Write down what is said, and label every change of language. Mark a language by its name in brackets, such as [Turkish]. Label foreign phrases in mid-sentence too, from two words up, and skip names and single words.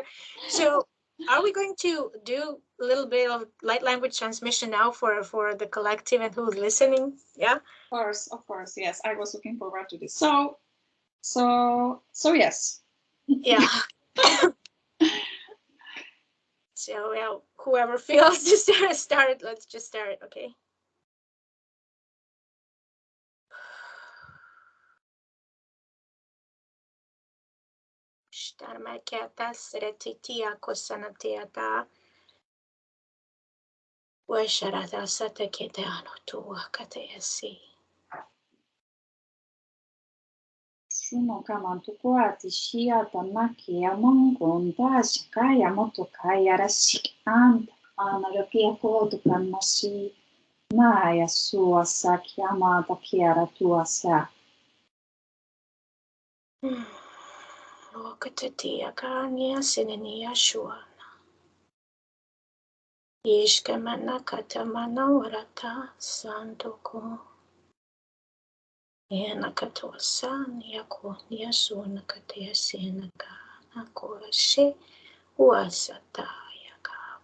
[English] So, are we going to do a little bit of light language transmission now for the collective and who's listening? Yeah. Of course, yes. I was looking forward to this. So yes. Yeah. So, well, whoever feels to start, let's just start, okay? Shtarmakiata Sretitia Kosanateata Washarata Sataketano Tua Katayasi. Suno kama tukuati shia tamaki ya mongon dashi kaya moto kaya rashiki anta anarapia kodu kanmashi maya sua saki amata kiara tua sa. Wakatatia Kanya Sinania Shuana. Ishkamana Katamana Warata Santoko. Yanakatosan Yako Yasuna Katia Senaka Nakorashe Wasata Yaka.